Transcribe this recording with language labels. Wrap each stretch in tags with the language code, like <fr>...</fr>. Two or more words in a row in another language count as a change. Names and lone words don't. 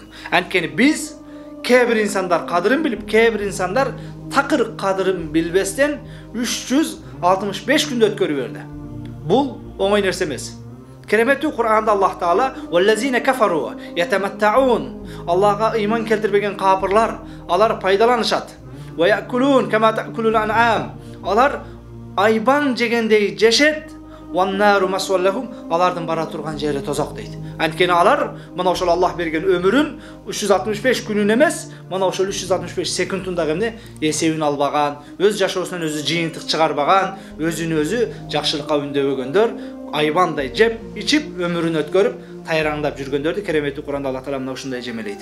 <ky>Анткени биз кээ бир инсандар кадырын билип, кээ бир инсандар такыр кадырын билбестен 365 күндү өткөрүп берди. Бул оңой нерсе эмес. Кереметтүү Кур'анда Аллах Таала</ky> <ar>"والذين كفروا يتمتعون"</ar> <ky>Аллага ыйман келтирбеген капырлар, алар пайдаланышат.</ky> <ar>"ويأكلون كما تأكل الأنعام"</ar> <ky>алар айбан жегендей жешет.</ky> <ar>"والنار مثوى لهم"</ar> <ky>алардын бара турган жери тозок дейт. Анткени алар мына ошол Аллах берген өмүрүн 365 күнүн эмес, мына ошол 365 секундун дагы эмне эсебин албаган, өз жашоосунан өзү жыйынтык чыгарбаган, өзүн өзү жакшылыкка үндөбөгөндөр, айбандай жеп, ичип, өмүрүн өткөрүп, тайраңдап жүргөндөрдү керемети Куранда Аллах Таала мына ушундай жемелейт.</ky>